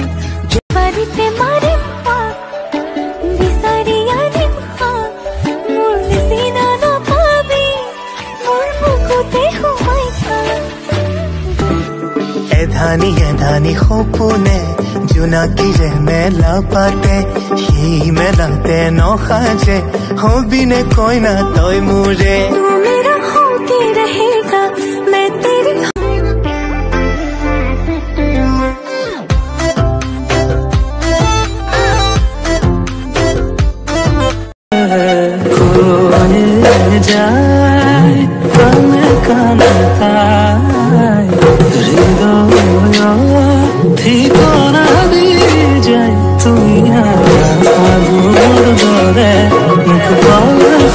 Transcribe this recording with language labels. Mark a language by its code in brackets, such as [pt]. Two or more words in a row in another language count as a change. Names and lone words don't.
[as] বাৰীতে মাৰিম বিচাৰি আনিম মোৰ নিচিনা নাপাবি মোৰ বুকুতে সোমাই এধানি সপোনে জোনাকীৰে মেলা পাতে সেই মেলাতে নসাজে হবিনে কইনা তই মোৰে [hi] तू मेरा होके रहेगा मैं तेरी [as] যায় কানে কানে তাই হৃদয় ঠিকনা দিয়ে যায় তুমি আগুনৰ দৰে মুখ পালে